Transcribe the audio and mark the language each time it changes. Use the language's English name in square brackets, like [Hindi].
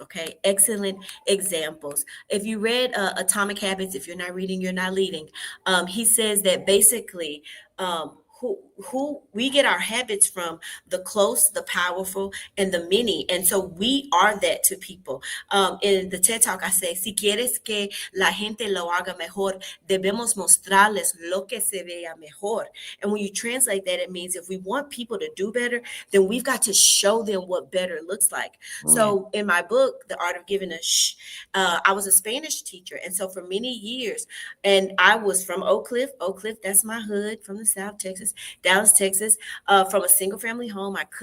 [English] Okay, excellent examples. If you read Atomic Habits, if you're not reading, you're not leading. He says that basically, who we get our habits from: the close, the powerful, and the many. And so we are that to people. In the TED Talk, I say, [Spanish] si quieres que la gente lo haga mejor, debemos mostrarles lo que se vea mejor. [English] And when you translate that, it means if we want people to do better, then we've got to show them what better looks like. So in my book, The Art of Giving a Shh, I was a Spanish teacher. And so for many years, and I was from Oak Cliff, that's my hood, from the South Texas, Dallas, Texas, from a single family home.